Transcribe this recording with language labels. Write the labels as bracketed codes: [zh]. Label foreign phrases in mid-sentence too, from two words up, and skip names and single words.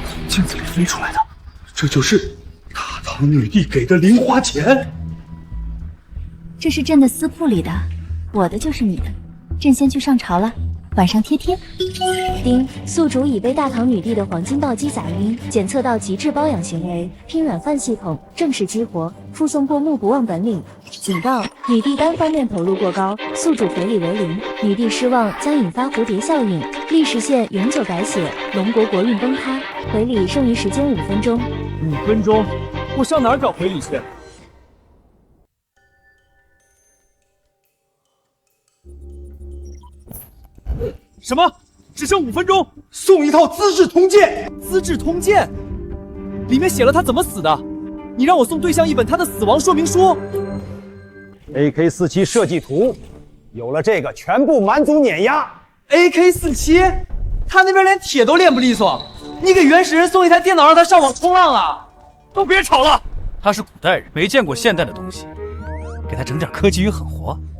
[zh] 鏡子裡飛出來的，這就是大唐女帝給的零花錢。這是朕的私鋪裡的，我的就是你的。朕先去上朝了，晚上貼贴。丁，宿主已被大唐女帝的黄金暴击砸暈，檢測到极致包养行为，拼软饭系統正式激活，附送過目不忘本領。警告：女帝單方面投入過高，宿主回禮為零。女帝失望將引發蝴蝶效應，歷時線永久改寫，龍國國運崩塌。回禮剩餘時間5分鐘。 5分鐘？ 我上哪兒找回禮去？什么？只剩5分鐘？送一套《资治通鉴》。 《资治通鉴》裡面寫了他怎麼死的。你讓我送對象一本他的死亡說明書。 AK47 設計圖，有了這個，全部蠻族碾壓。 AK47，他那邊連鐵都練不利索，你給原始人送一台電腦讓他上網衝浪啊？都別吵了，他是古代人，沒見過現代的東西，給他整點科技與狠活。